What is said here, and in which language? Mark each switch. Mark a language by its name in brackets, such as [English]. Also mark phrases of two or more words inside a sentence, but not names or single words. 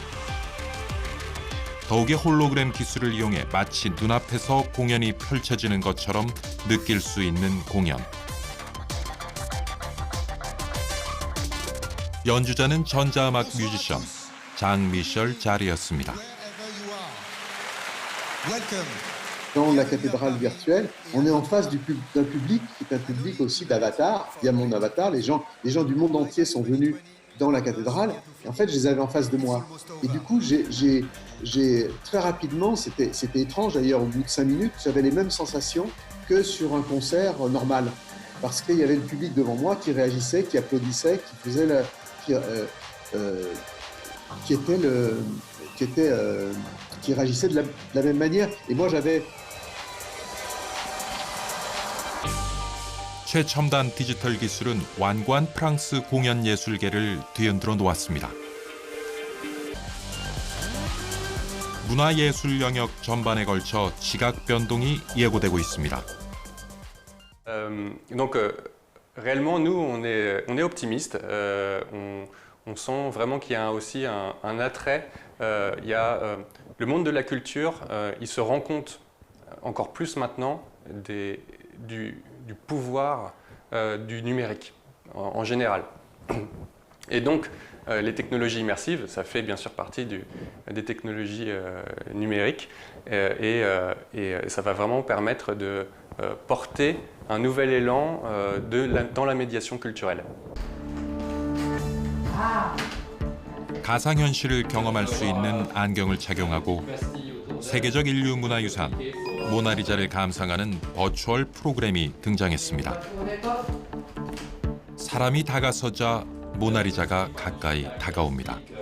[Korean] 더욱이 홀로그램 기술을 이용해 마치 눈앞에서 공연이 펼쳐지는 것처럼 느낄 수 있는 공연. 연주자는 전자음악 뮤지션 장-미셸 자르였습니다. [French] Dans la cathédrale virtuelle, on est en face d'un public qui est un public aussi d'avatar. Il y a mon avatar, les gens du monde entier sont venus dans la cathédrale. Et en fait, je les avais en face de moi. Et du coup, j'ai très rapidement, c'était étrange d'ailleurs, au bout de 5 minutes, j'avais les mêmes sensations que sur un concert normal. Parce qu'il y avait le public devant moi qui réagissait, qui applaudissait, qui faisait qui réagissait de la même manière. Et moi, j'avais... [Korean] 최첨단 디지털 기술은 완고한 프랑스 공연 예술계를 뒤흔들어 놓았습니다. 문화예술 영역 전반에 걸쳐 지각 변동이 예고되고 있습니다. [French] Donc réellement nous on est optimiste. On sent vraiment qu'il y a aussi un attrait. Il y a le monde de la culture, il se rend compte encore plus maintenant du pouvoir du numérique en général. Et donc les technologies immersives, ça fait bien sûr partie des technologies numériques et ça va vraiment permettre de porter un nouvel élan dans la médiation culturelle. [Korean] 가상현실을 경험할 수 있는 안경을 착용하고 세계적 인류 문화유산 모나리자를 감상하는 버추얼 프로그램이 등장했습니다. 사람이 다가서자 모나리자가 가까이 다가옵니다.